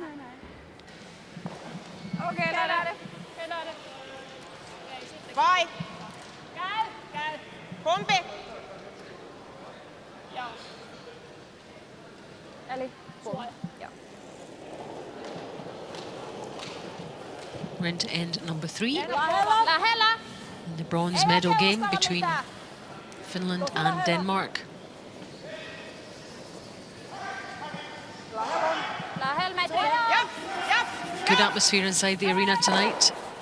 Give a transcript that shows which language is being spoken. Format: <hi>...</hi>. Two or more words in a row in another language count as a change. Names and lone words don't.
<da>Okay, lad det.</da> <fi>Vai!</fi> <da>Gal.</da> <fi>Kumpi? Joo. Eli puoli. Joo.</fi> <en>We're into end number 3.</en> <fi>Lähellä.</fi> <en>In the bronze medal game between Finland and Denmark. Good atmosphere inside the arena tonight.</en>